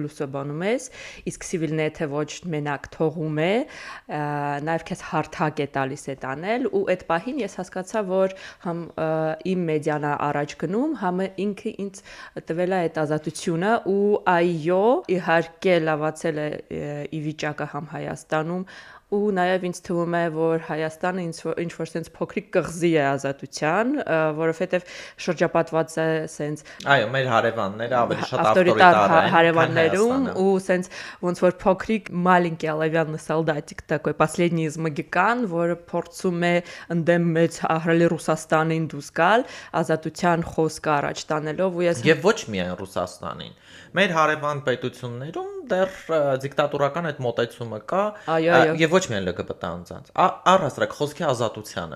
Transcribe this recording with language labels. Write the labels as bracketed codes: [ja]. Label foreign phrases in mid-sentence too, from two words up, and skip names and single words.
[hy] լուսաբանում ես, իսկ civilnet-ը ոչ մենակ թողում է, նաև քեզ հարթակ է տալիս այդ անել, ու այդ պահին ես հասկացա, որ համ իմ մեդիան է առաջ գնում, համ ինքը ինձ տվել է այդ ազատությունը ու այո, իհարկե լավացել է ի վիճակը համ Հայաստանում ու նաև ինձ թվում է, որ Հայաստանը ինչ որ sense փոքրիկ կղզի է ազատության, որովհետև շրջապատված է sense այո, մեր հարևանները ավելի շատ ավտորիտար են, հարևաններում ու sense ոնց որ փոքրիկ [ru] маленький оловянный солдатик такой последний из Магикан, [hy] որը փորձում է ընդդեմ մեծ ահռելի Ռուսաստանին դուրս գալ, ազատության խոսքը առաջ տանելով ու ես Եվ ոչ միայն Ռուսաստանին։ Մեր հարևան պետություններում դեռ դիկտատորական այդ մոտեցումը կա, եւ ոչ միայն LGBT անձանց, առհասարակ խոսքի ազատությանը։